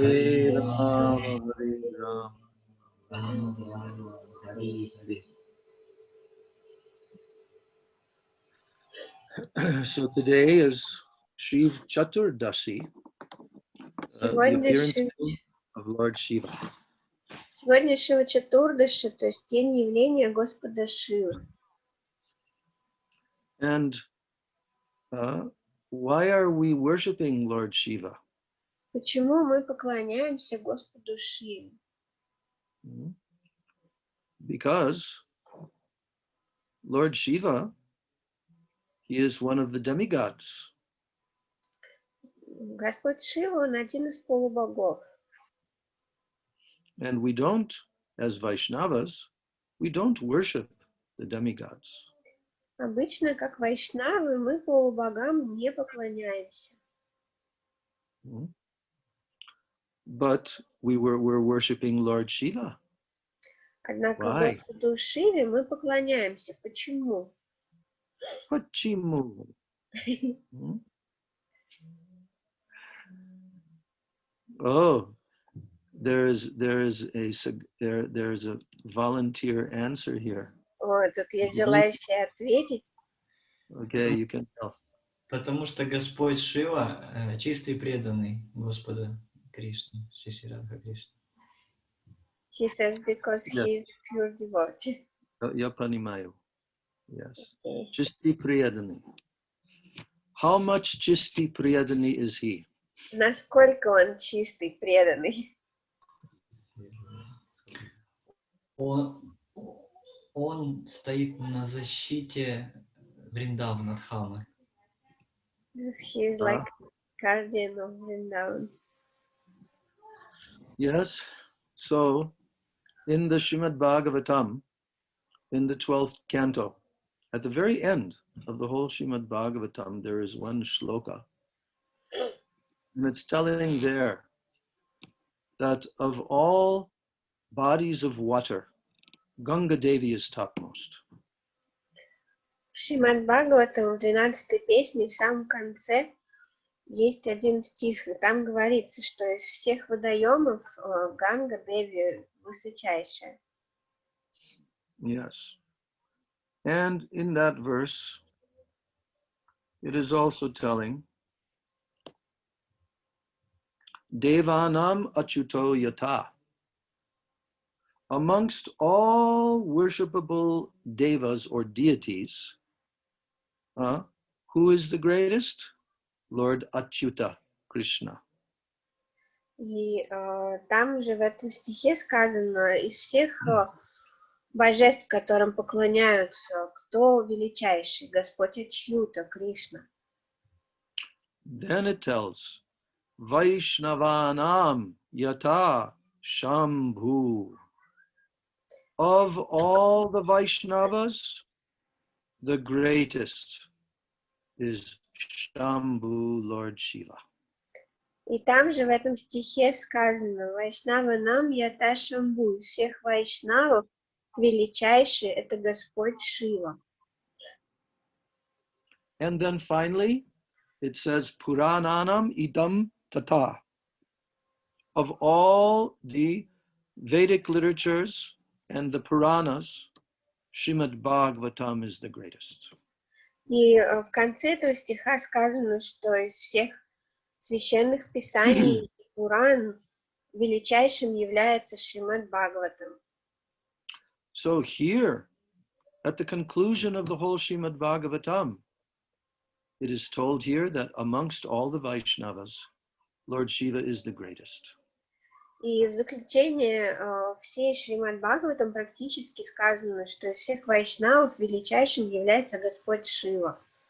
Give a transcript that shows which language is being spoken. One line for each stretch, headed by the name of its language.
Sanskrit: Hare Rama, Rama, Hare Rama. Rama Rama, Hare Hare.
English: So today is Shiv Chaturdasi, the
Russian: Сегодня
English: appearance of Lord Shiva.
Russian: Сегодня Шива Чатурдаши, то есть день явления Господа Шивы.
English: And why are we worshiping Lord Shiva?
Russian: Почему мы поклоняемся Господу Шиве?
English: Because Lord Shiva, he is one of the demigods.
Russian: Господь Шива, он один из полубогов.
English: And we don't, as Vaishnavas, we don't worship the demigods.
Russian: Обычно, как вайшнавы, мы полубогам не поклоняемся.
English: But we're worshiping Lord Shiva.
Russian: Однако
English: Why?
Russian: Господу Шиве мы поклоняемся. Почему? Почему?
English: Oh, there's a volunteer answer here.
Russian: О, тут есть желающие ответить.
English: Okay, you can tell.
Russian: Потому что Господь Шива чистый преданный Господа Кришны, Шри Радха Кришна.
English: He says because he is pure devotee.
Russian: Я понимаю.
English: Yes.
Russian: Чистый преданный.
English: How much
Russian: чистый преданный
English: is he?
Russian: Насколько он чистый, преданный? Он стоит на защите Вриндавана Дхамы.
English: He is like guardian of Vrindavan. Yes. So, in the Srimad Bhagavatam, in the 12th canto, at the very end of the whole Srimad Bhagavatam, there is one shloka. And it's telling there that of all bodies of water, Ganga Devi is topmost.
Russian: В Шримад Бхагаватам в 12-й песне в самом конце Есть один стих, и там говорится, что из всех водоемов Ганга Деви высочайшая. Yes.
English: And in that verse, it is also telling,
Sanskrit: Devanam Achuto Yata.
English: Amongst all worshipable devas or deities, who is the greatest? Lord Achyuta, Krishna.
Russian: И там же в этом стихе сказано, из всех божеств, которым поклоняются, кто величайший? Господь Ачьюта, Кришна.
English: Then it tells,
Sanskrit: Vaishnavanam Yata Shambhu.
English: Of all the Vaishnavas, the greatest is Shambhu, Lord Shiva.
Russian: И там же в этом стихе сказано,
Sanskrit: Вайшнава нам ята Шамбу,
Russian: из всех вайшнавов величайший это Господь Шива.
English: And then finally, it says,
Sanskrit: Purananam idam tata.
English: Of all the Vedic literatures and the Puranas, Shrimad Bhagavatam is the greatest.
Russian: И в конце этого стиха сказано, что из всех священных писаний Пуран величайшим является Шримад Бхагаватам.
English: So here, at the conclusion of the whole Shrimad Bhagavatam, it is told here that amongst all the Vaishnavas, Lord Shiva is the greatest.
Russian: И в заключение всей Шримад Бхагаватам практически сказано, что из всех вайшнавов величайшим является Господь Шива.